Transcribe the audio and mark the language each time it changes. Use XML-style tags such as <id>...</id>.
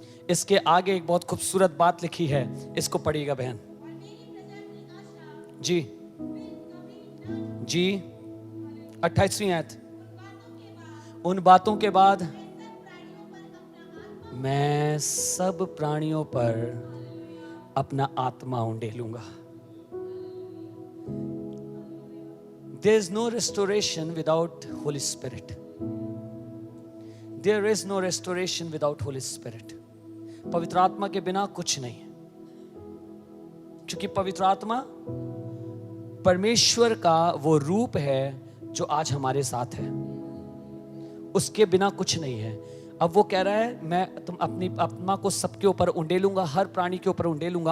<hi>इसके आगे एक बहुत खूबसूरत बात लिखी है, इसको पढ़िएगा बहन जी। 28वीं आयत, उन बातों के बाद मैं सब प्राणियों पर अपना आत्मा उंडेलूंगा।</hi> <en>There is no restoration without Holy Spirit. There is no restoration without Holy Spirit.</en> <hi>पवित्र आत्मा के बिना कुछ नहीं है, क्योंकि पवित्र आत्मा परमेश्वर का वो रूप है जो आज हमारे साथ है। उसके बिना कुछ नहीं है। अब वो कह रहा है मैं तुम अपनी आत्मा को सबके ऊपर उंडेलूंगा, हर प्राणी के ऊपर उंडेलूंगा।</hi>